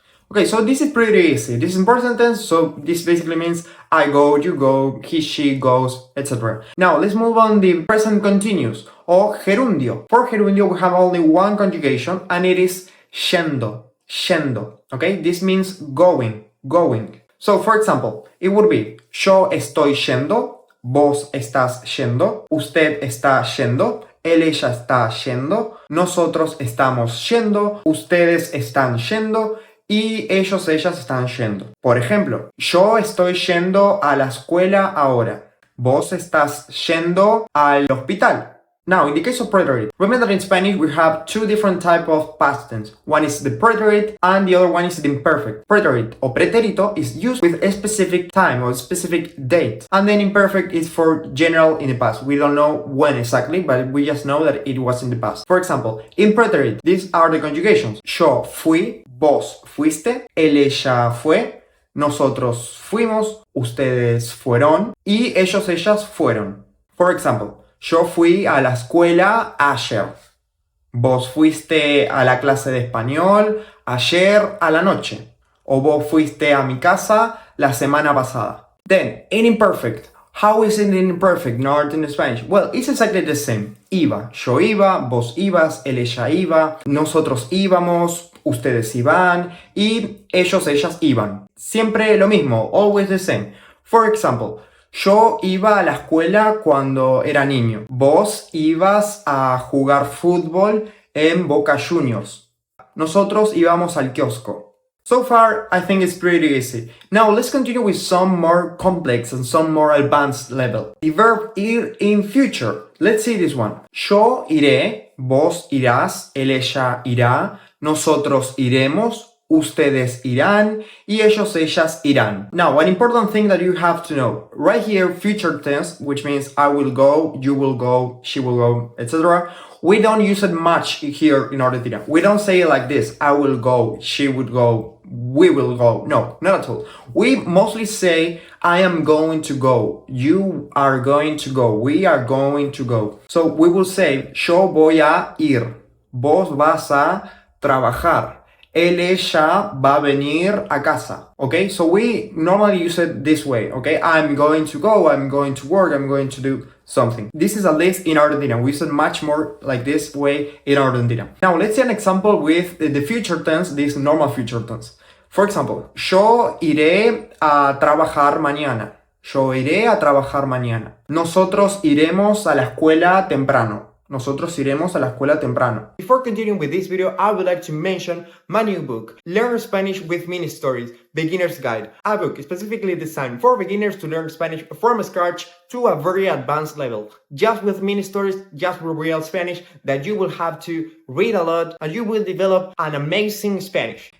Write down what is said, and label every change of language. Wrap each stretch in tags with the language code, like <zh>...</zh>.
<en>Okay, so this is pretty easy. This is in present tense, so this basically means I go, you go, he, she goes, etc. Now, let's move on the present continuous or gerundio. For gerundio, we have only one conjugation and it is</en> <es>yendo, yendo.</es> <en>Okay, this means going, going. So, for example, it would be</en> <es>yo estoy yendo, vos estás yendo, usted está yendo, él, ella está yendo, nosotros estamos yendo, ustedes están yendo, y ellos, ellas están yendo. Por ejemplo, yo estoy yendo a la escuela ahora. Vos estás yendo al hospital.</es> <en>Now, in the case of preterite, remember that in Spanish we have two different types of past tense. One is the preterite and the other one is the imperfect. Preterite or pretérito is used with a specific time or a specific date. And then imperfect is for general in the past. We don't know when exactly, but we just know that it was in the past. For example, in preterite, these are the conjugations.</en> <es>Yo fui, vos fuiste, él, ella fue, nosotros fuimos, ustedes fueron y ellos, ellas fueron.</es> <en>For example,</en> <es>yo fui a la escuela ayer. Vos fuiste a la clase de español ayer a la noche. O vos fuiste a mi casa la semana pasada.</es> <en>Then, in imperfect, how is it in imperfect, not in Spanish? Well, it's exactly the same.</en> <es>Iba, yo iba, vos ibas, él, ella iba, nosotros íbamos, ustedes iban y ellos, ellas iban. Siempre lo mismo,</es> <en>always the same. For example,</en> <es>yo iba a la escuela cuando era niño. Vos ibas a jugar fútbol en Boca Juniors. Nosotros íbamos al kiosco.</es> <en>So far, I think it's pretty easy. Now, let's continue with some more complex and some more advanced level. The verb ir in future. Let's see this one.</en> <es>Yo iré, vos irás, él, ella irá, nosotros iremos, ustedes irán, y ellos, ellas irán.</es> <en>Now, an important thing that you have to know. Right here, future tense, which means I will go, you will go, she will go, etc. We don't use it much here in Argentina. We don't say it like this. I will go, she would go, we will go. No, not at all. We mostly say I am going to go, you are going to go, we are going to go. So we will say</en> <es>yo voy a ir, vos vas a trabajar, él, ella va a venir a casa.</es> <en>Okay, so we normally use it this way. Okay, I'm going to go, I'm going to work, I'm going to do something. This is at least in Argentina. We use it much more like this way in Argentina. Now let's see an example with the future tense, this normal future tense. For example,</en> <es>yo iré a trabajar mañana. Yo iré a trabajar mañana. Nosotros iremos a la escuela temprano. Nosotros iremos a la escuela temprano.</es> <en>Before continuing with this video, I would like to mention my new book, Learn Spanish with Mini Stories, Beginner's Guide. A book specifically designed for beginners to learn Spanish from scratch to a very advanced level. Just with mini stories, just with real Spanish that you will have to read a lot and you will develop an amazing Spanish.</en>